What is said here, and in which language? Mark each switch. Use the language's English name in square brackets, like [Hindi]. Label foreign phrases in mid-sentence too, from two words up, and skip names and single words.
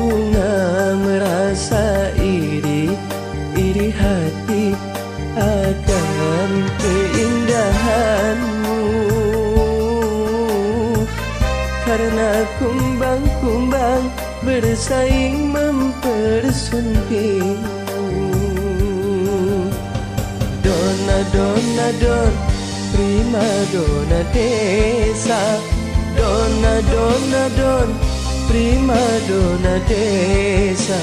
[Indonesian] Iri hati akan dan keindahanmu. Karena kumbang-kumbang bersaing mempersuntingmu. Dona, dona, don, [Italian] prima dona [Indonesian] desa. Dona, dona, don, [Italian] prima dona [Indonesian] desa.